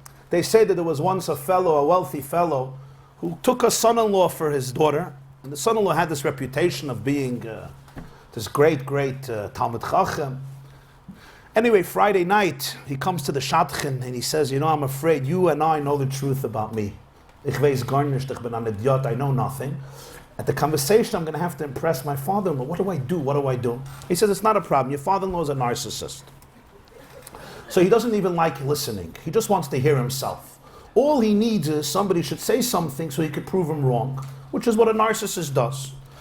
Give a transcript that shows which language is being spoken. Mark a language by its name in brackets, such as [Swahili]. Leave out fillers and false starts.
[English] They say that there was once a wealthy fellow, who took a son-in-law for his daughter, and the son-in-law had this reputation of being this great Talmid Chacham. Anyway, Friday night, he comes to the Shadchan and he says, I'm afraid you and I know the truth about me. [Yiddish] Ich weiß gar nicht, ich bin ein Idiot, [English] I know nothing. At the conversation, I'm going to have to impress my father-in-law. What do I do? He says, it's not a problem. Your father-in-law is a narcissist. So he doesn't even like listening. He just wants to hear himself. All he needs is somebody should say something so he could prove him wrong, which is what a narcissist does.